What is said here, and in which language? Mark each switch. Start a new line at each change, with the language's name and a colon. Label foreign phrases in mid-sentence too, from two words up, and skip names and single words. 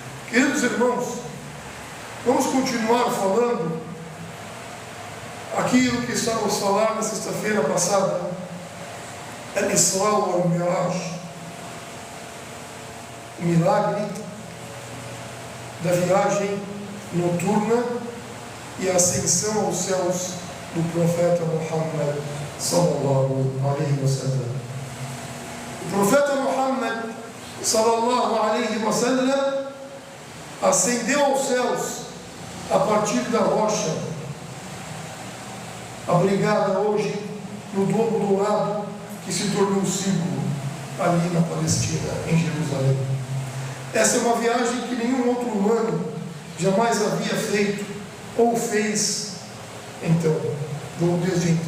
Portuguese: Queridos irmãos, vamos continuar falando aquilo que estávamos falando na sexta-feira passada, Al-Isra wal-Mi'raj, o milagre da viagem noturna e a ascensão aos céus do profeta Muhammad
Arabic: صلى الله عليه وسلم.
Portuguese: O profeta Muhammad
Arabic: صلى الله عليه وسلم
Portuguese: ascendeu aos céus a partir da rocha abrigada hoje no Domo Dourado, que se tornou símbolo ali na Palestina, em Jerusalém. Essa é uma viagem que nenhum outro humano jamais havia feito ou fez desde então.